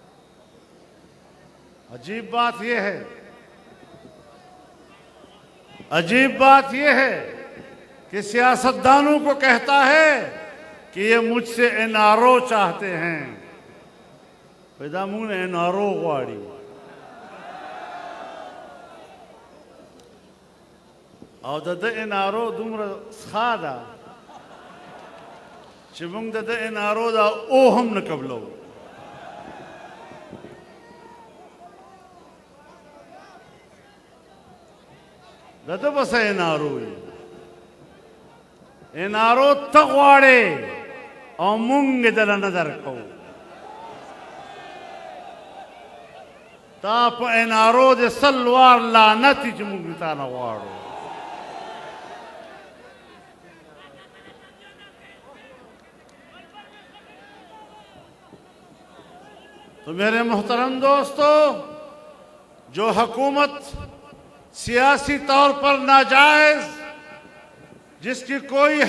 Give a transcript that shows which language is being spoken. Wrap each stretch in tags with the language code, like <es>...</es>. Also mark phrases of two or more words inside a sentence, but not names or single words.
<ur>عجیب بات یہ ہے، عجیب بات یہ ہے کہ سیاستدانوں کو کہتا ہے کہ یہ مجھ سے این آر او چاہتے ہیں.</ur> <ps>پیدا منہ نے این آر او غواړي او د این آر او دومره ښه ده چې موږ د این آر او دا او هم نه قبلو. دته بس این آر او این آر او ته غواړې او موږ دله نه درکوو. تا په این آر او د سل وار لعنت چې موږ تا نه غواړو.</ps> <ur>تو میرے محترم دوستو، جو حکومت سیاسی طور پر ناجائز، جس کی کوئی</ur>